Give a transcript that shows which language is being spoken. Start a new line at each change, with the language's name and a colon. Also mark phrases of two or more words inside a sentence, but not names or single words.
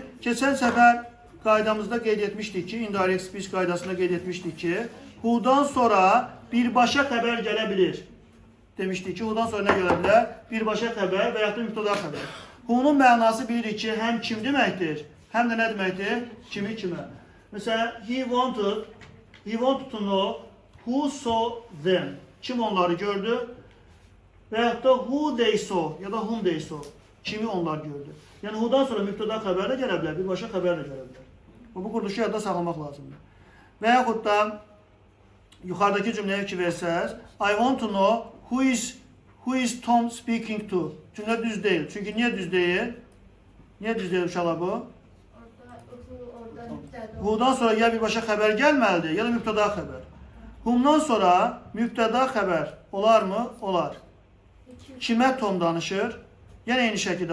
Azerbaijani: Keçən səfər qaydamızda qeyd etmişdik ki,
English: indirect speech
Azerbaijani: qaydasında qeyd etmişdik ki, who'dan sonra birbaşa xəbər gələ bilir. Demişdik ki, who'dan sonra nə gələ bilər? Birbaşa xəbər və yaxud da mübtəda xəbər. Who'nun mənası bilirik ki, həm kim deməkdir, həm də nə deməkdir? Kimi kimə. Məsələn,
English: he wanted to know who saw them.
Azerbaijani: Kim onları gördü? Və yaxud da
English: who they saw
Azerbaijani: ya da
English: whom they saw.
Azerbaijani: Kimi onlar gördü. Yəni, who'dan sonra mübtəda xəbər də gələ bilər, birbaşa xəbər də gələ bilər. Bu quruluşu yadda saxlamaq lazımdır. Və yaxud da yuxarıdakı cümləyə ki versəz,
English: I want to know who is Tom speaking to.
Azerbaijani: Cümlə düz deyil. Çünki niyə düz deyil? Niyə düz deyil uşaqlar bu? Who'dan sonra ya birbaşa xəbər gəlməlidir, ya da mübtəda xəbər. Whom'dan sonra mübtəda xəbər olarmı? Olar. Kimə Tom danışır? Yəni eyni şəkildə.